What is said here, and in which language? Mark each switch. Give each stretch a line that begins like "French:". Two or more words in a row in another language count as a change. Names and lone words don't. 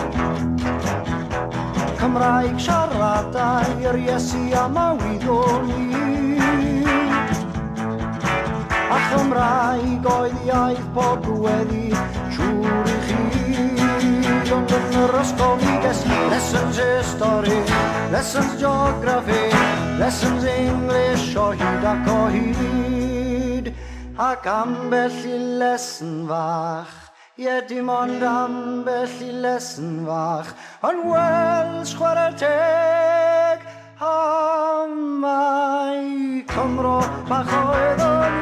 Welsh: Cymraeg siaradau i'r Iesu am a wyddwn ni. A Chymraeg oedd iaith pob gweddi siŵr i chi. Ond yn yr ysgol ni ges
English: lessons history, lessons geography, lessons English
Welsh: o hyd ac o hyd. Ac ambell i lesson fach, ie dim ond ambell i lesson fach, yn Welsh chwarae teg am mai Cymro bach oeddwn